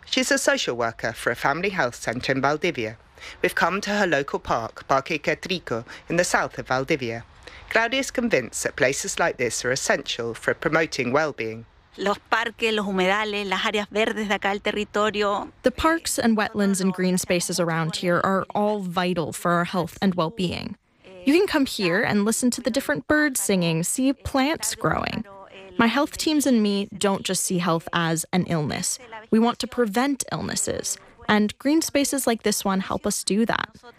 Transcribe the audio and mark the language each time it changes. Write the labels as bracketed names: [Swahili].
[English] She's a social worker for a family health centre in Valdivia. We've come to her local park, Parque Catrico, in the south of Valdivia. Claudia is convinced that places like this are essential for promoting well-being. [Spanish] Los parques, los humedales, las áreas verdes de acá del territorio. [English] The parks and wetlands and green spaces around here are all vital for our health and well-being. You can come here and listen to the different birds singing, see plants growing. My health teams and me don't just see health as an illness. We want to prevent illnesses. And green spaces like this one help us do that.